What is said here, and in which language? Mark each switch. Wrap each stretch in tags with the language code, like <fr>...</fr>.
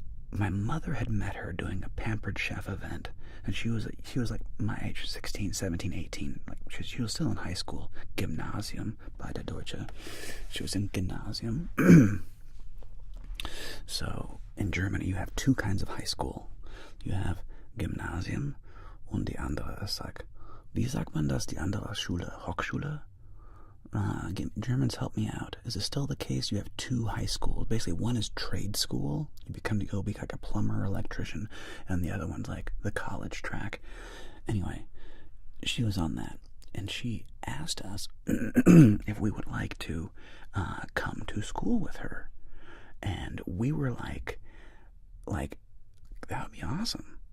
<en>My mother had met her doing a Pampered Chef event, and she was like my age, 16, 17, 18. Like she was still in high school, Gymnasium</en> <de>bei der Deutsche.</de> <en>She was in Gymnasium. So in Germany, you have two kinds of high school. You have Gymnasium,</en> <de>und die andere ist like, wie sagt man das? Die andere Schule, Hochschule.</de> <en>Germans, help me out. Is it still the case? You have two high schools. Basically, one is trade school. You go be like a plumber or electrician, and the other one's like the college track. Anyway, she was on that, and she asked us if we would like to come to school with her, and we were like that would be awesome.</en>